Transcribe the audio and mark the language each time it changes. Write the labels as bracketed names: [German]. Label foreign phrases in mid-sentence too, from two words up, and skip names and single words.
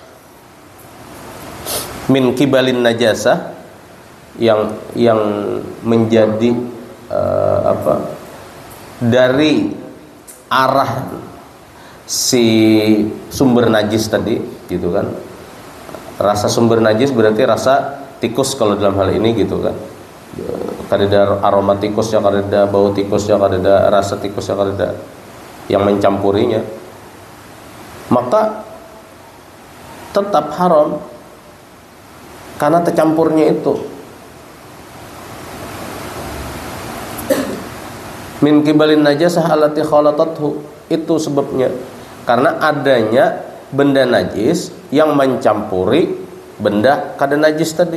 [Arabic] min kibalin najasah, [Indonesian] yang menjadi dari arah si sumber najis tadi, gitu kan. Rasa sumber najis berarti rasa tikus kalau dalam hal ini, gitu kan. [Banjar] Kada ada aroma tikusnya, kada ada bau tikusnya, kada ada rasa tikusnya, kada ada yang mencampurinya, maka tetap haram karena tercampurnya itu. [Arabic] Min kibalin najasah allati khalatathu, [Indonesian] itu sebabnya karena adanya benda najis yang mencampuri benda kada najis tadi.